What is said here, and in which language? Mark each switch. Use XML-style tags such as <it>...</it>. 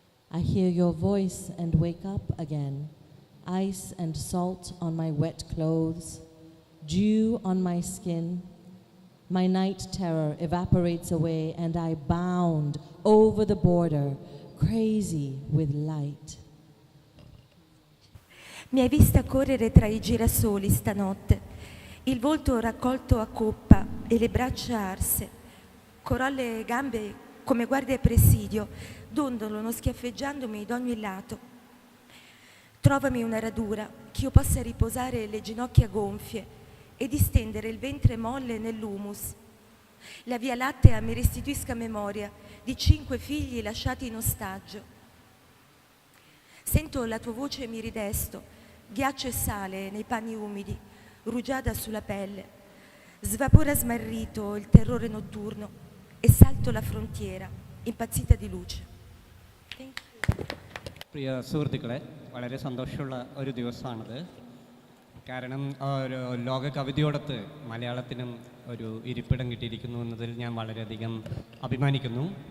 <en>I hear your voice and wake up again, ice and salt on my wet clothes, dew on my skin. My night terror evaporates away and I bound over the border, crazy with light.</en> <it>Mi hai vista correre tra i girasoli stanotte, il volto raccolto a coppa e le braccia arse. Corolle e gambe come guardie a presidio, dondolano schiaffeggiandomi d'ogni lato. Trovami una radura, che io possa riposare le ginocchia gonfie e distendere il ventre molle nell'humus. La Via Lattea mi restituisca memoria di 5 figli lasciati in ostaggio. Sento la tua voce e mi ridesto, ghiaccio e sale nei panni umidi, rugiada sulla pelle. Svapora smarrito il terrore notturno e salto la frontiera, impazzita di luce.</it> <ml>പ്രിയ സുഹൃത്തുക്കളെ, വളരെ സന്തോഷമുള്ള ഒരു ദിവസമാണിത്. കാരണം ലോക കവിതയോടൊത്ത് മലയാളത്തിനും ഒരു ഇരിപ്പിടം കിട്ടിയിരിക്കുന്നു എന്നതിൽ ഞാൻ വളരെയധികം അഭിമാനിക്കുന്നു.</ml>